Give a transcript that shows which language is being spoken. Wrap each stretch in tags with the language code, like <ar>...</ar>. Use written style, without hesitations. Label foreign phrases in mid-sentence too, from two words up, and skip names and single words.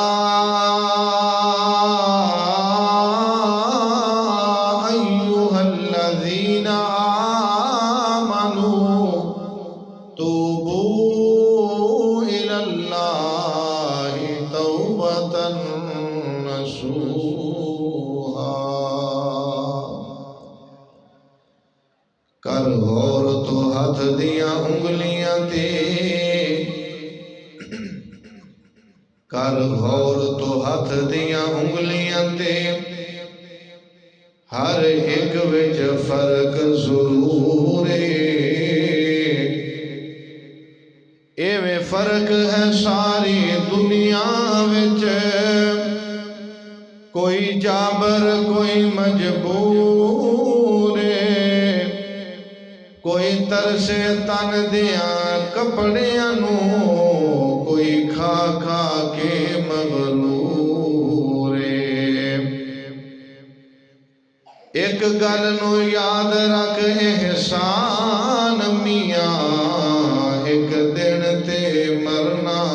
<ar>أيها الذين آمنوا توبوا إلى الله توبة نصوحا</ar> <pa>کر غور تو ہاتھ دیاں انگلیاں تے کر غور تو ہاتھ دیاں انگلیاں تے ہر ایک وچ فرق ضرور ایویں فرق ہے ساری دنیا وچ کوئی جابر کوئی مجبور کوئی ترسے تن دیاں کپڑیاں نو کوئی کھا کھا کے مغرور ایک گل نو یاد رکھ احسان میاں ایک دن تے مرنا</pa>